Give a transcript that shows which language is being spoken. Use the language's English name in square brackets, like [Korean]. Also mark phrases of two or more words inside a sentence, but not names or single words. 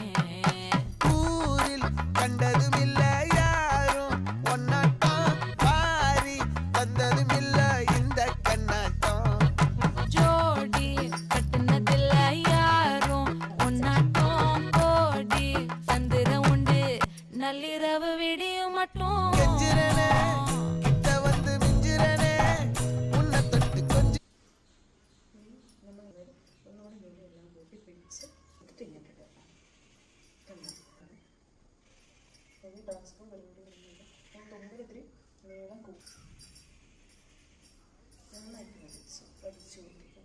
[Tamil] ஊரில் கண்டதும் இல்ல யாரும் ஒன்னாட்டம் பாரி தந்ததும் இல்ல இந்த கண்ணாட்டம் ஜோடி கட்டுனதில்ல யாரும் ஒன்னாட்டம் கோடி சந்திர உண்டு நள்ளிரவு விடியும் மட்டும் கெஞ்சிரனே கிட்ட வந்து மிஞ்சிரனே உன்னை தொட்டு கொஞ்சம் [Malayalam] നമ്മൾ ഒന്നുകൂടി നെയ്യെല്ലാം കൂട്ടി പിടിച്ച് എടുത്തിട്ട് ഇങ്ങോട്ട് ഇടുക. ഒരു ടാസ്ക് സ്പൂൺ വെള്ളം കൂടി ഇടുന്നുണ്ട്. തുമ്പിൽ ഇത്തിരി വേഗം നന്നായിട്ട് വടിച്ചു കൂട്ടിക്കും.